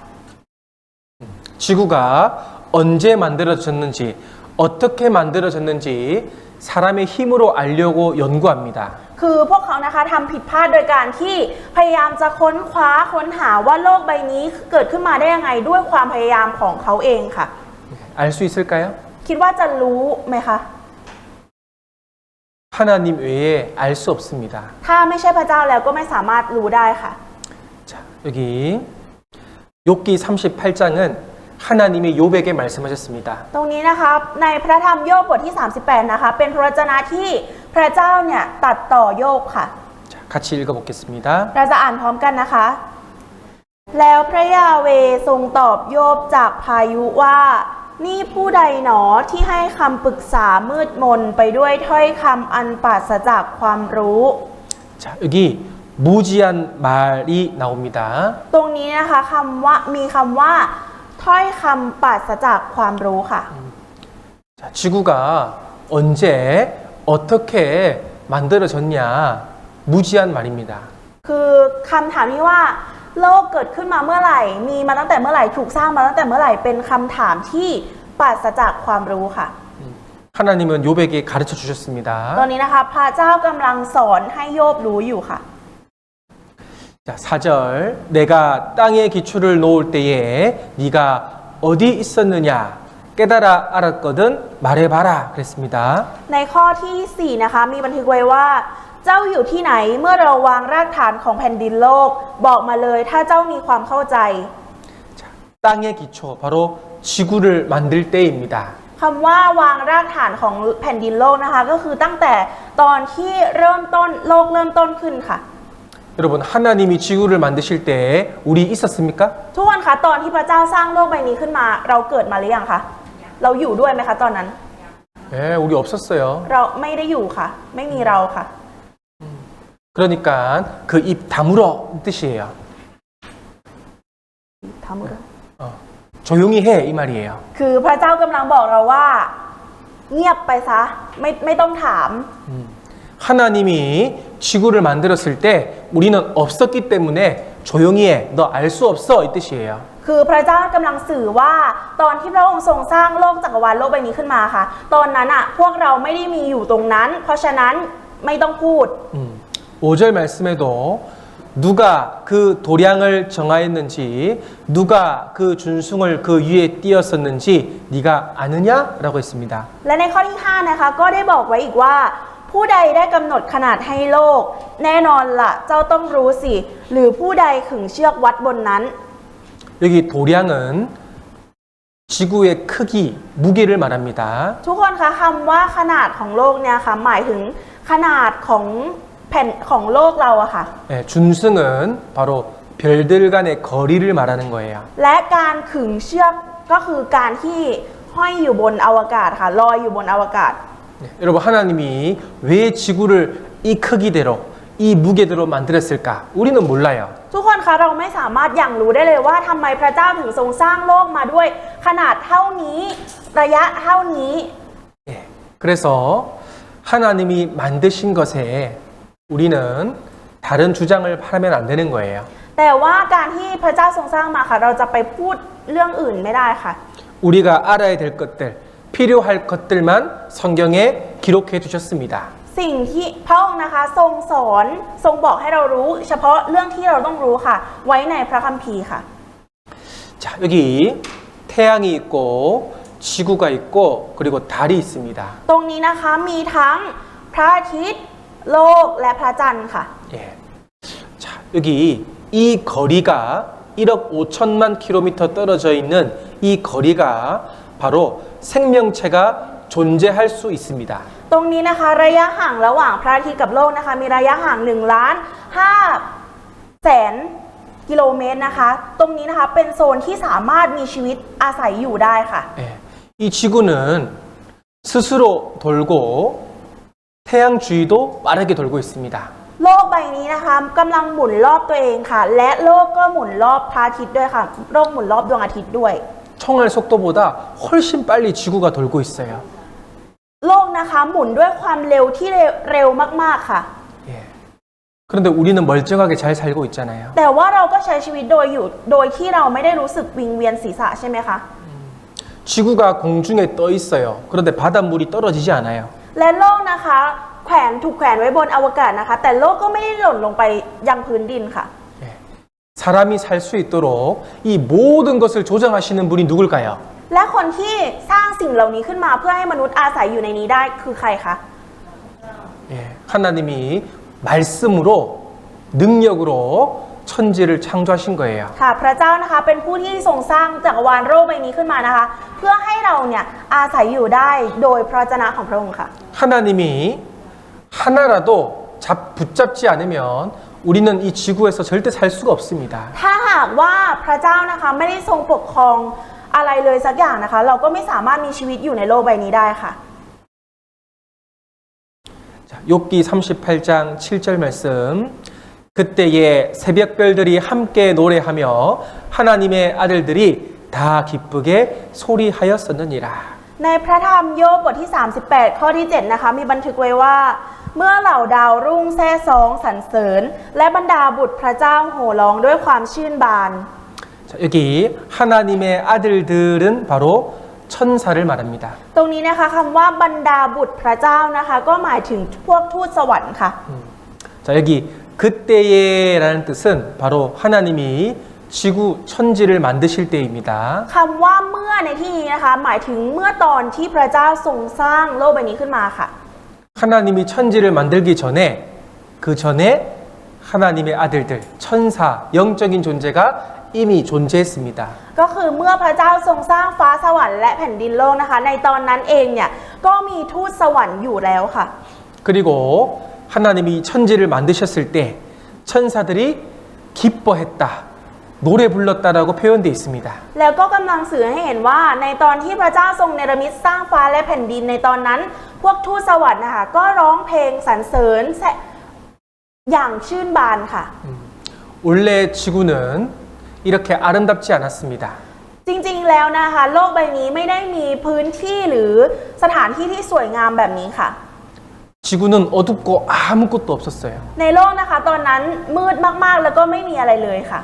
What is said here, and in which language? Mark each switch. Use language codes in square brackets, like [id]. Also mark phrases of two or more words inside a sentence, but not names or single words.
[ko] 지구가 언제 만들어졌는지, 어떻게 만들어졌는지 사람의 힘으로 알려고 연구합니다. [th] คือพวกเขานะคะทำผิดพลาดโดยการที่พยายามจะค้นคว้าค้นหาว่าโลกใบนี้เกิดขึ้นมาได้ยังไงด้วยความพยายามของเขาเองค่ะ [ko] 알 수 있을까요? [th] คิดว่าจะรู้ไหมคะ [ko] 하나님 외에 알 수 없습니다. [th] ถ้าไม่ใช่พระเจ้าแล้วก็ไม่สามารถรู้ได้ค่ะ [ko] 자, 여기 욥기 38장은 하나님이 욥에게 말씀하셨습니다. [th] ตรงนี้นะคะในพระธรรมโยบบทที่ 38 นะคะเป็นพระวจนะที่พระเจ้าเนี่ยตัดต่อโยบค่ะ [ko] 자, 같이 읽어보겠습니다. [th] เราจะอ่านพร้อมกันนะคะ แล้วพระยาเวห์ทรงตอบโยบจากพายุว่านี่ผู้ใดหนอที่ให้คำปรึกษามืดมนไปด้วยถ้อยคำอันปราศจากความรู้ [ko] 자, 여기 무지한 말이 나옵니다. [th] ตรงนี้นะคะมีคำว่าถ้อยคำปราศจากความรู้ค่ะ [ko] 자, 지구가 언제 어떻게 만들어졌냐 무지한 말입니다. [th] คือคำถามที่ว่าโลกเกิดขึ้นมาเมื่อไหร่ มีมาตั้งแต่เมื่อไหร่ถูกสร้างมาตั้งแต่เมื่อไหร่เป็นคำถามที่ปราศจากความรู้ค่ะ [ko] 하나님은 욥에게 가르쳐 주셨습니다. [th] ตอนนี้นะคะพระเจ้ากำลังสอนให้โยบรู้อยู่ค่ะ [ko] 자, 4절 내가 땅에 기초를 놓을 때에 네가 어디 있었느냐 깨달아 알았거든 말해봐라 그랬습니다. [th] ในข้อที่ 4 นะคะมีบันทึกไว้ว่าเจ้าอยู่ที่ไหนเมื่อเราวางรากฐานของแผ่นดินโลกบอกมาเลยถ้าเจ้ามีความเข้าใจ [ko] 자, 땅의 기초 바로 지구를 만들 때입니다. [th] คำว่าวางรากฐานของแผ่นดินโลกนะคะก็คือตั้งแต่ตอนที่เริ่มต้นโลกเริ่มต้นขึ้นค่ะ [ko] 여러분 하나님이 지구를 만드실 때 우리 있었습니까? [th] ทุกคนคะตอนที่พระเจ้าสร้างโลกใบนี้ขึ้นมาเราเกิดมาหรือยังคะเราอยู่ด้วยไหมคะตอนนั้น [ko] 네, 우리 없었어요. [th] เราไม่ได้อยู่ค่ะ ไม่มีเราค่ะ [ko] 그러니까 그 입 다물어 뜻이에요. [th] ทำมือ [ko] 조용히 해 이 말이에요. [th] คือพระเจ้ากำลังบอกเราว่าเงียบไปซะไม่ต้องถาม [ko] 하나님이 지구를 만들었을 때 우리는 없었기 때문에 조용히 해. 너 알 수 없어 이 뜻이에요. [th] คือพระเจ้ากำลังสื่อว่าตอนที่พระองค์ทรงสร้างโลกจักรวาลโลกใบนี้ขึ้นมาค่ะ ตอนนั้นพวกเราไม่ได้มีอยู่ตรงนั้น เพราะฉะนั้นไม่ต้องพูด [ko] 5절 말씀에도 누가 그 도량을 정하였는지 누가 그 준승을 그 위에 띄었었는지 네가 아느냐라고 했습니다. [th] และในข้อที่ 5 นะคะก็ได้บอกไว้อีกว่าผู้ใดได้กำหนดขนาดให้โลก แน่นอนล่ะเจ้าต้องรู้สิหรือผู้ใดขึงเชือกวัดบนนั้น [ko] 여기 도량은 지구의 크기, 무게를 말합니다. [th] ทุกคนคะคำว่าขนาดของโลกเนี่ยค่ะหมายถึงขนาดของแผ่นของโลกเราอะค่ะ [ko] 네, 준승은 바로 별들 간의 거리를 말하는 거예요. [th] และการขึงเชือกก็คือการที่ห้อยอยู่บนอวกาศค่ะลอยอยู่บนอวกาศ [ko] 네, 여러분 하나님이 왜 지구를 이 크기대로 이 무게대로 만들었을까? 우리는 몰라요. [th] ทุกคนคะเราไม่สามารถอย่างรู้ได้เลยว่าทำไมพระเจ้าถึงทรงสร้างโลกมาด้วยขนาดเท่านี้ระยะเท่านี้ [ko] 예, 그래서 하나님이 만드신 것에 우리는 다른 주장을 하면 안 되는 거예요. [th] แต่ว่าการที่พระเจ้าทรงสร้างมาค่ะเราจะไปพูดเรื่องอื่นไม่ได้ค่ะ [ko] 우리가 알아야 될 것들, 필요할 것들만 성경에 기록해 두셨습니다. [th] สิ่งที่พระองค์นะคะทรงสอนทรงบอกให้เรารู้ เฉพาะเรื่องที่เราต้องรู้ค่ะ ไว้ในพระคัมภีร์ค่ะ [ko] 자, 여기 태양이 있고 지구가 있고 그리고 달이 있습니다. [th] ตรงนี้นะคะมีทั้งพระอาทิตย์โลกและพระจันทร์ค่ะ [ko] 예. 자, 여기 이 거리가 1억 5천만 킬로미터 떨어져 있는 이 거리가 바로 생명체가 존재할 수 있습니다. [th] ตรงนี้นะคะระยะห่างระหว่างพระอาทิตย์กับโลกนะคะมีระยะห่าง1,500,000 กิโลเมตรนะคะ ตรงนี้นะคะเป็นโซนที่สามารถมีชีวิตอาศัยอยู่ได้ค่ะ [ko] 예. 이 지구는 스스로 돌고 태양 주위도 빠르게 돌고 있습니다. [th] โลกใบนี้นะคะกำลังหมุนรอบตัวเองค่ะ และโลกก็หมุนรอบพระอาทิตย์ด้วยค่ะโลกหมุนรอบดวงอาทิตย์ด้วย [ko] 총알 속도보다 훨씬 빨리 지구가 돌고 있어요. [th] โลกนะคะหมุนด้วยความเร็วที่เร็วมากๆค่ะ [ko] 예. 그런데 우리는 멀쩡하게 잘 살고 있잖아요. [th] แต่ว่าเราก็ใช้ชีวิตโดยที่เราไม่ได้รู้สึกวิงเวียนศีรษะใช่ไหมคะ [ko] 지구가 공중에 떠 있어요. 그런데 바닷물이 떨어지지 않아요. [th] และโลกนะคะถูกแขวนไว้บนอวกาศนะคะ แต่โลกก็ไม่ได้หล่นลงไปยังพื้นดินค่ะ [ko] 예. 사람이 살 수 있도록 이 모든 것을 조정하시는 분이 누굴까요? [th] และคนที่สร้างสิ่งเหล่านี้ขึ้นมาเพื่อให้มนุษย์อาศัยอยู่ในนี้ได้คือใครคะ [ko] 예. 하나님이 말씀으로 능력으로 천지를 창조하신 거예요. [th] ค่ะพระเจ้านะคะเป็นผู้ที่ทรงสร้างจักรวาลโลกใบนี้ขึ้นมานะคะ เพื่อให้เราเนี่ยอาศัยอยู่ได้โดยพระวจนะของพระองค์ค่ะ [ko] 하나님이 하나라도 붙잡지 않으면 우리는 이 지구에서 절대 살 수가 없습니다. [th] ถ้าหากว่าพระเจ้านะคะไม่ได้ทรงปกครองอะไรเลยสักอย่างนะคะ เราก็ไม่สามารถมีชีวิตอยู่ในโลกใบนี้ได้ค่ะ [ko] 자, 욥기 38장 7절 말씀. 그때에 새벽별들이 함께 노래하며 하나님의 아들들이 다 기쁘게 소리하였었느니라. [th] ในพระธรรมโยบบทที่ 38 ข้อที่ 7 นะคะมีบันทึกไว้ว่า เมื่อเหล่าดาวรุ่งแซ่ซองสรรเสริญ และบรรดาบุตรพระเจ้าโห่ร้องด้วยความชื่นบาน [ko] 자, 여기 하나님의 아들들은 바로 천사를 말합니다. [th] ตรงนี้นะคะคำว่าบรรดาบุตรพระเจ้านะคะก็หมายถึงพวกทูตสวรรค์ค่ะ [ko] 자, 여기 그때에라는 뜻은 바로 하나님이 지구 천지를 만드실 때입니다. [th] คำว่าเมื่อในที่นี้นะคะหมายถึงเมื่อตอนที่พระเจ้าทรงสร้างโลกใบนี้ขึ้นมาค่ะ [ko] 하나님이 천지를 만들기 전에 그 전에 하나님의 아들들 천사 영적인 존재가 이미 존재했습니다. [th] ก็คือเมื่อพระเจ้าทรงสร้างฟ้าสวรรค์และแผ่นดินโลกนะคะ ในตอนนั้นเองเนี่ยก็มีทูตสวรรค์อยู่แล้วค่ะ [ko] 그리고 하나님이 천지를 만드셨을 때 천사들이 기뻐했다, 노래 불렀다라고 표현되어 있습니다. [th] แล้วก็กำลังสื่อให้เห็นว่าในตอนที่พระเจ้าทรงเนรมิตสร้างฟ้าและแผ่นดินในตอนนั้น พวกทูตสวรรค์นะคะก็ร้องเพลงสรรเสริญอย่างชื่นบานค่ะ [ko] 원래 지구는 이렇게 아름답지 않았습니다. [th] จริงๆแล้วนะคะโลกใบนี้ไม่ได้มีพื้นที่หรือสถานที่ที่สวยงามแบบนี้ค่ะ [ko] 지구는 어둡고 아무것도 없었어요. [th] ในโลกนะคะตอนนั้นมืดมากๆแล้วก็ไม่มีอะไรเลยค่ะ